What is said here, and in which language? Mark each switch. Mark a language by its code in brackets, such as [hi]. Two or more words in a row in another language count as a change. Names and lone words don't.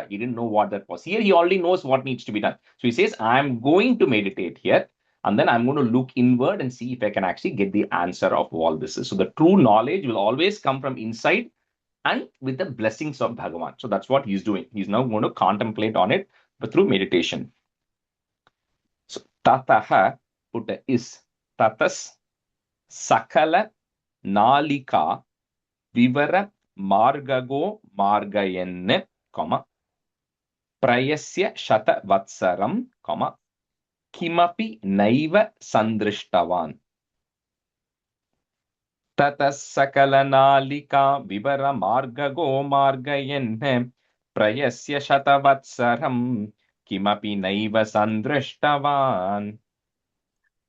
[en] He didn't know what that was. Here, he already knows what needs to be done. So he says, I'm going to meditate here, and then I'm going to look inward and see if I can actually get the answer of all this. So the true knowledge will always come from inside and with the blessings of Bhagavan. So that's what he's doing. He's now going to contemplate on it, but through meditation. So tataha, put a is, [sa] ततः सकल नालिका विवर मार्गगो मार्गयन्ने, comma, प्रयस्य शत वत्सरम्, comma, किमपि नैव सन्दृष्टवान्. ततः सकलनालिका विवरमार्गगो मार्गयन् प्रयस्य शतवत्सरं किमपि नैव सन्दृष्टवान्.